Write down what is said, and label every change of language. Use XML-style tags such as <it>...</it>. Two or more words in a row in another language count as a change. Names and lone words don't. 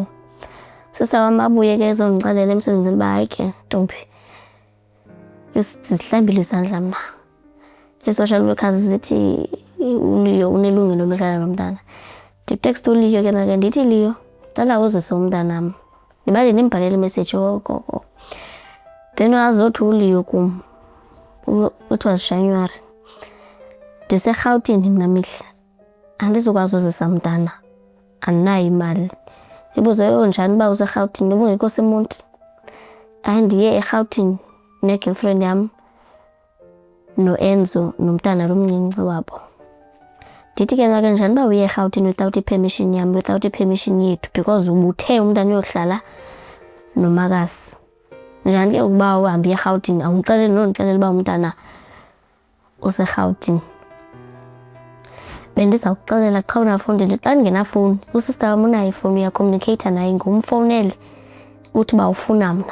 <xh>Sister wam abuye ke ezondixelela emsebenzini uba hayi ke ntombi sihlambile izandla mna. I-social workers zithi uLeo unelungelo lohlala nomntana. Nditext uLeo ke nake ndithi Leo cela uzise umntanam. Ndibale ndimbhalele imessage okoko. Then wazothi uLeo kum</xh> <en>it was January.</en> <xh>NdiseRhawutini mna mihle andizokwazi uzisa mntana andinayo imali. Ibuzo njani uba useRhawutini ubungekho seMonti? Hayi ndiye eRhawutini ne-girlfriend yam noEnzo nomntana lo mncinci wabo. Ndithi ke nake njani uba uye eRhawutini without i-permission yam without i-permission yethu because ubuthe umntana uyohlala nomakazi. Njani ke ukuba uhambe eRhawutini awumxeleli nondixelela uba umntana useRhawutini. Bendizawuxelela qha unafowuni ndithi xa ndingenafowuni usister wam unayo ifowuni uyacommunicate naye ngumfowunele uthi uba ufuna mna.</xh>